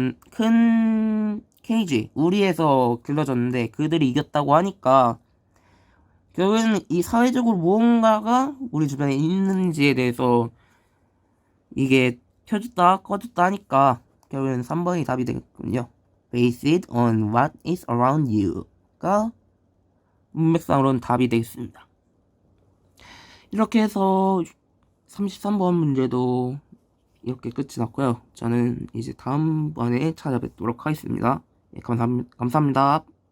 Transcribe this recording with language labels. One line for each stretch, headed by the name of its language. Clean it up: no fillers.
Korean: 큰 케이지 우리에서 길러졌는데 그들이 이겼다고 하니까 결국에는 이 사회적으로 무언가가 우리 주변에 있는지에 대해서 이게 켜졌다 꺼졌다 하니까 결국에는 3번이 답이 되겠군요.
English: Based on what is around you가
Korean: 문맥상으로는 답이 되겠습니다. 이렇게 해서 33번 문제도 이렇게 끝이 났고요. 저는 이제 다음번에 찾아뵙도록 하겠습니다. 감사합니다.